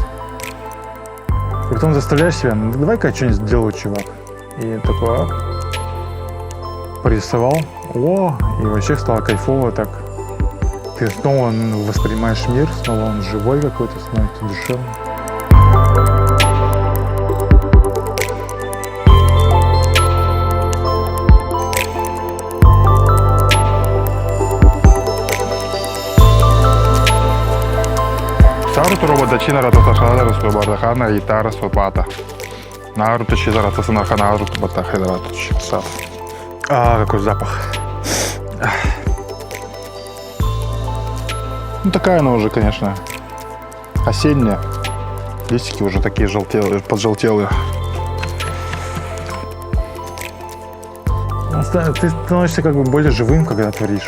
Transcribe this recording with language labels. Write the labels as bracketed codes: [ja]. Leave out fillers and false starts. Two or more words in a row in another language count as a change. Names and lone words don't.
[ru] И потом заставляешь себя, ну давай-ка я что-нибудь сделаю, чувак. И такой, порисовал, и вообще стало кайфово так. Ты снова воспринимаешь мир, снова он живой какой-то, становится душевным. Наруту рободачина рататахана раслобардахана и тара свапата. Наруту чиза ратасанахана наруту батахедрату чипсат. Какой запах. Ну такая она уже, конечно, осенняя. Листики уже такие желтелые, поджелтелые. Ты становишься как бы более живым, когда творишь.